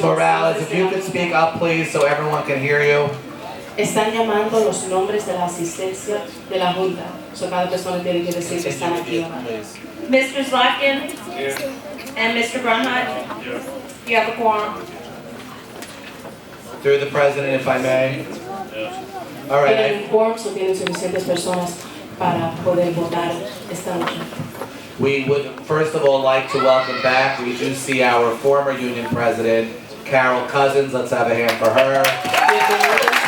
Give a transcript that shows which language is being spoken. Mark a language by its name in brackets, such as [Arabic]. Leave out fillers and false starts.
[English] Morales, if you could speak up, please, so everyone can hear you. [Spanish] Están llamando los nombres de la asistencia de la Junta. So cada persona tiene que decir que están aquí. [English] Please. Mr. Zlatkin? And Mr. Brunhut? You have a quorum. Through the president, if I may. All right. [Spanish] Tienen un quórum, so tienen suficientes personas para poder votar esta noche. [English] We would first of all like to welcome back. We do see our former union president, Carol Cousins. Let's have a hand for her.